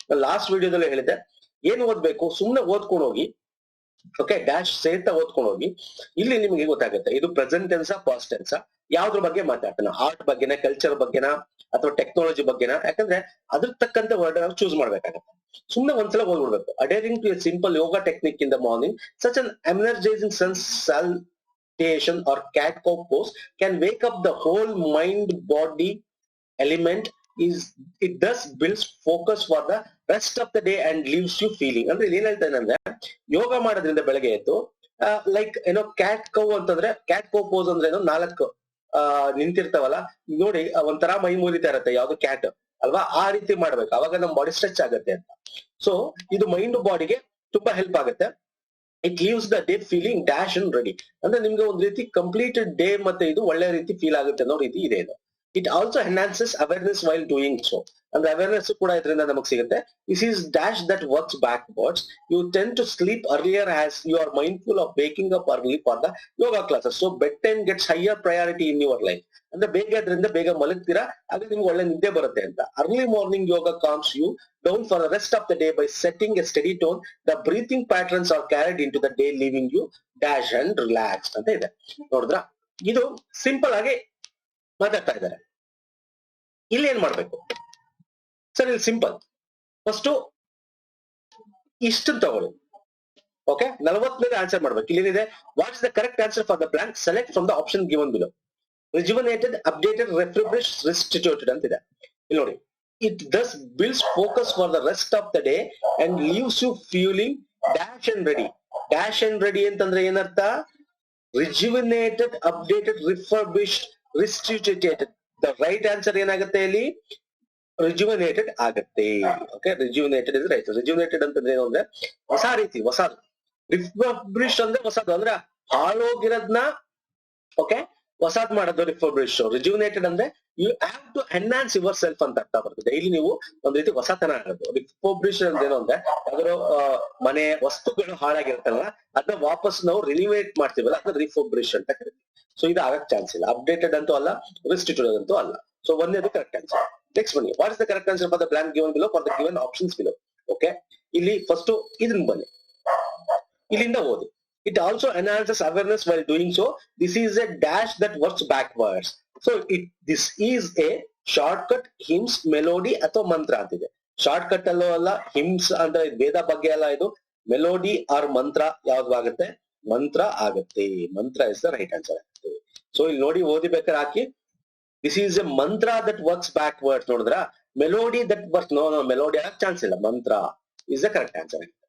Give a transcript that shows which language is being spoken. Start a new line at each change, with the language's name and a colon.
Kannada: Last ವಿಡಿಯೋದಲ್ಲಿ ಹೇಳಿದ್ದೆ, ಏನು ಓದ್ಬೇಕು, ಸುಮ್ನೆ ಓದ್ಕೊಂಡು ಹೋಗಿ. ಓಕೆ, ಡ್ಯಾಶ್ ಸಹಿತ ಓದ್ಕೊಂಡು ಹೋಗಿ. ಇಲ್ಲಿ ನಿಮಗೆ ಗೊತ್ತಾಗುತ್ತೆ ಇದು ಪ್ರೆಸೆಂಟ್ ಟೆನ್ಸ್, ಪಾಸ್ಟ್ ಟೆನ್ಸ್, ಯಾವ್ದ್ರ ಬಗ್ಗೆ ಮಾತಾಡ್ತಾನ, ಆರ್ಟ್ ಬಗ್ಗೆನ, ಕಲ್ಚರ್ ಬಗ್ಗೆನಾ, ಅಥವಾ ಟೆಕ್ನಾಲಜಿ ಬಗ್ಗೆನಾ, ಯಾಕಂದ್ರೆ ಅದ್ರ ತಕ್ಕಂತೆ ವರ್ಡ್ ನಾವು ಚೂಸ್ ಮಾಡ್ಬೇಕಾಗತ್ತೆ. ಸುಮ್ನೆ ಒಂದ್ಸಲ ಓದ್ಬಿಡ್ಬೇಕು.
English: Adhering to a simple yoga technique in the morning, such an energising salutation or cat cow pose can wake up the whole mind body element. It thus builds focus for the rest of the day and leaves you feeling.
Kannada: ಅಂದ್ರೆ ಏನ್ ಹೇಳ್ತಾನೆ ಅಂದ್ರೆ, ಯೋಗ ಮಾಡೋದ್ರಿಂದ ಬೆಳಗ್ಗೆ ಎದ್ದು like ಏನೋ cat cow ಅಂತಂದ್ರೆ, cat cow pose ಅಂದ್ರೆ ಏನೋ 4 ನಿಂತಿರ್ತಾವಲ್ಲ ನೋಡಿ, ಒಂಥರ ಮೈ ಮುರಿತಾ ಇರತ್ತೆ, ಯಾವ್ದು ಕ್ಯಾಟ್ ಅಲ್ವಾ, ಆ ರೀತಿ ಮಾಡ್ಬೇಕು, ಅವಾಗ ನಮ್ ಬಾಡಿ ಸ್ಟ್ರೆಚ್ ಆಗುತ್ತೆ ಅಂತ. ಸೊ ಇದು ಮೈಂಡ್ ಬಾಡಿಗೆ ತುಂಬಾ ಹೆಲ್ಪ್ ಆಗುತ್ತೆ.
English: It leaves the day feeling dash and ready.
Kannada: ಅಂದ್ರೆ ನಿಮ್ಗೆ ಒಂದ್ ರೀತಿ ಕಂಪ್ಲೀಟೆಡ್ ಡೇ ಮತ್ತೆ ಇದು ಒಳ್ಳೆ ರೀತಿ ಫೀಲ್ ಆಗುತ್ತೆ ಅನ್ನೋ ರೀತಿ ಇದೆ ಇದು.
English: It also enhances awareness while doing so.
Kannada: ಅಂದ್ರೆ ಅವೇರ್ನೆಸ್ ಕೂಡ ಇದರಿಂದ ನಮಗ್ ಸಿಗುತ್ತೆ.
English: This is dash that works backwards. You tend to sleep earlier as you are mindful of waking up early for the yoga classes. So bed time gets higher priority in your life.
Kannada: ಅಂದ್ರೆ ಬೇಗ ಅದರಿಂದ ಬೇಗ ಮಲಗ್ತೀರಾ, ಆಗ ನಿಮ್ಗೆ ಒಳ್ಳೆ ನಿದ್ದೆ ಬರುತ್ತೆ ಅಂತ.
English: Early morning yoga calms you down for the rest of the day by setting a steady tone. The breathing patterns are carried into the day, leaving you dash and relaxed ಅಂತ ಇದೆ.
Kannada: ನೋಡಿದ್ರ, ಇದು ಸಿಂಪಲ್ ಆಗಿ ಮಾತಾಡ್ತಾ ಇದ್ದಾರೆ. ಇಲ್ಲಿ ಏನ್ ಮಾಡ್ಬೇಕು ಸರ್, ಇಲ್ಲಿ ಸಿಂಪಲ್. ಫಸ್ಟ್ ಇಷ್ಟನ್ನು ತಗೊಳ್ಳಿ. ಓಕೆ, 40 ಮೇಲೆ ಆನ್ಸರ್ ಮಾಡ್ಬೇಕು. ಇಲ್ಲಿ ಏನಿದೆ,
English: What is the correct answer for the blank, select from the option given below. Rejuvenated, updated, refresh, restituted ಅಂತಿದೆ.
Kannada: ಇಲ್ಲಿ ನೋಡಿ,
English: it thus builds focus for the rest of the day and leaves you feeling dash and ready. Dash and ready
Kannada: ಅಂತಂದ್ರೆ ಏನರ್ಥ,
English: rejuvenated, updated, refurbished, restituted. The right answer
Kannada: ಏನಾಗುತ್ತೆ ಇಲ್ಲಿ,
English: Rejuvenated ಆಗತ್ತೆ. Okay, rejuvenated is right.
Kannada: ರಿಜ್ಯುವಿನೇಟೆಡ್ ಅಂತಂದ್ರೆ ಏನು ಅಂದ್ರೆ ಹೊಸ ರೀತಿ, ಹೊಸದು. ರಿಫರ್ಬಿಶ್ಡ್ ಅಂದ್ರೆ ಹೊಸದು, ಅಂದ್ರೆ ಹಾಳೋಗಿರೋದ್ನ ಓಕೆ ಹೊಸಾದ್ ಮಾಡೋದು ರಿಫರ್ಬಿಶ್. ರಿಜ್ಯುವಿನೇಟೆಡ್ ಅಂದ್ರೆ
English: you have to enhance yourself
Kannada: ಅಂತ ಅರ್ಥ ಬರ್ತದೆ. ಇಲ್ಲಿ ನೀವು ಒಂದ್ ರೀತಿ ಹೊಸತನ ಆಗೋದು. ರಿಫರ್ಬಿಶ್ ಅಂದ್ರೆ ಏನು ಅಂದ್ರೆ ಅದರ ಮನೆ ವಸ್ತುಗಳು ಹಾಳಾಗಿರುತ್ತಲ್ಲ ಅದನ್ನ ವಾಪಸ್ ನಾವು ರಿನಿವೇಟ್ ಮಾಡ್ತೀವಲ್ಲ ಅದನ್ನ ರಿಫರ್ಬಿಶ್ ಅಂತ ಕರಿತೀವಿ. ಸೊ ಇದು ಆಗಕ್ ಚಾನ್ಸ್ ಇಲ್ಲ. ಅಪ್ಡೇಟೆಡ್ ಅಂತೂ ಅಲ್ಲ, ರಿಸ್ಟಿಟ್ಯೂಟೆಡ್ ಅಂತೂ ಅಲ್ಲ. So ಒಂದೇದು correct answer.
English: Next ಬನ್ನಿ, what is the correct answer for the blank given below for the given options below. Okay,
Kannada: ಇಲ್ಲಿ ಫಸ್ಟ್ ಇದನ್ನ ಬನ್ನಿ, ಇಲ್ಲಿಂದ ಓದಿ.
English: It also enhances awareness while doing so. This is a dash that works backwards. So this is a shortcut, hymns, melody
Kannada: ಅಥವಾ ಮಂತ್ರ ಅಂತಿದೆ. Shortcut ಅಲ್ಲೂ ಅಲ್ಲ, ಹಿಮ್ಸ್ ಅಂದ್ರೆ ವೇದ ಬಗ್ಗೆ ಅಲ್ಲ, ಇದು ಮೆಲೋಡಿ ಆರ್ ಮಂತ್ರ ಯಾವ್ದಾಗುತ್ತೆ? ಮಂತ್ರ ಆಗತ್ತೆ.
English: Mantra is the right answer ಆಗುತ್ತೆ. So
Kannada: ಇಲ್ಲಿ ನೋಡಿ, ಓದಿಬೇಕಾದ್ರೆ ಹಾಕಿ
English: This is a mantra that works backwards.
Kannada: ನೋಡಿದ್ರ melody that works, no melody ಆಗಕ್ ಚಾನ್ಸ್ ಇಲ್ಲ,
English: Mantra is the correct answer.